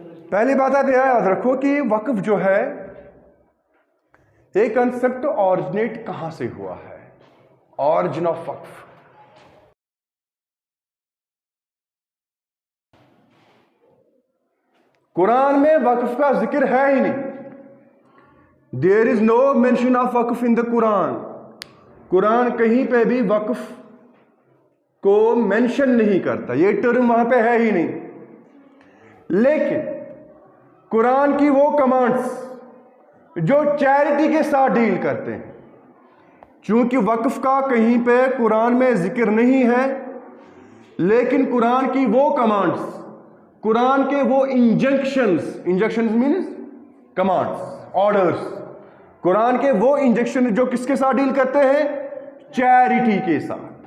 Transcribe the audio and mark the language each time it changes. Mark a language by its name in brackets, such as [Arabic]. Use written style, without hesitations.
[Urdu] پہلی بات آپ یہ یاد رکھو کہ وقف جو ہے ایک کنسپٹ اوریجنیٹ کہاں سے ہوا ہے. [English] origin of وقف. [Urdu] قرآن میں وقف کا ذکر ہے ہی نہیں. [English] There is no mention of وقف in the Quran. [Urdu] قرآن کہیں پہ بھی وقف کو مینشن نہیں کرتا، یہ ٹرم وہاں پہ ہے ہی نہیں. لیکن قرآن کی وہ کمانڈز جو چیریٹی کے ساتھ ڈیل کرتے ہیں، چونکہ وقف کا کہیں پہ قرآن میں ذکر نہیں ہے، لیکن قرآن کی وہ کمانڈز، قرآن کے وہ انجیکشنز مینز کمانڈز، آرڈرز، قرآن کے وہ انجیکشن جو کس کے ساتھ ڈیل کرتے ہیں؟ چیریٹی کے ساتھ.